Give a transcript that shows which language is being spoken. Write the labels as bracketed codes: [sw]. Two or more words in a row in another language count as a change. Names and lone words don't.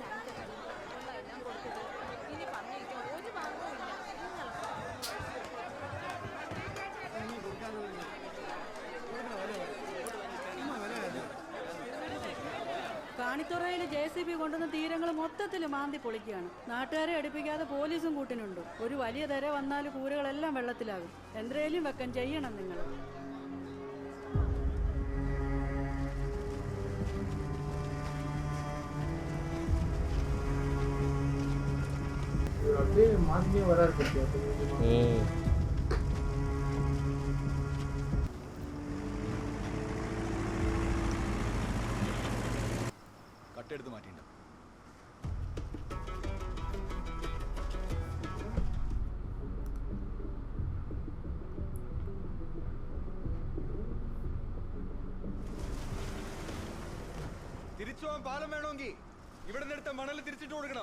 [ml] കാണിത്തുറയിൽ JCB കൊണ്ടുവന്ന തീരങ്ങൾ മൊത്തത്തിൽ മാന്തി പൊളിക്കുകയാണ്. നാട്ടുകാരെ അടുപ്പിക്കാതെ പോലീസും കൂട്ടിനുണ്ട്. ഒരു വലിയ തിര വന്നാൽ കൂരകളെല്ലാം വെള്ളത്തിലാകും. എന്തേലും വെക്കാൻ ചെയ്യണം നിങ്ങൾ. [ta] அப்படியே மாந்தியே வராது பத்தியா. [ml] കട്ടെടുത്ത് മാറ്റിയിട്ടുണ്ട്. തിരിച്ചു പോകാൻ പാലം വേണമെങ്കിൽ ഇവിടെ നിന്ന് എടുത്ത മണൽ തിരിച്ചിട്ട് കൊടുക്കണം.